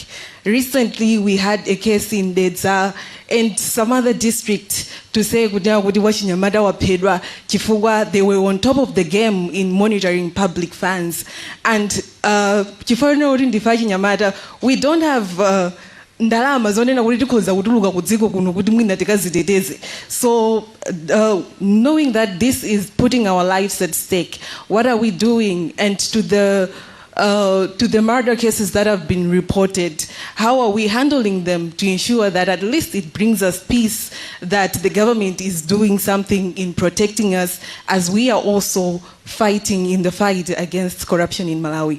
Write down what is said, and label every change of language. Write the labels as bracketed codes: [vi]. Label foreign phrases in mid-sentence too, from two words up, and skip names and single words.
[en] Recently, we had a case in Dedza and some other district to say they were on top of the game in monitoring public funds. And we don't have [ny] ndalama zonena kuti tikhoza kutuluka kudziko kuno kuti mwina tikaziteteze. [en] So knowing that this is putting our lives at stake, what are we doing? And to the murder cases that have been reported, how are we handling them to ensure that at least it brings us peace, that the government is doing something in protecting us as we are also fighting in the fight against corruption in Malawi?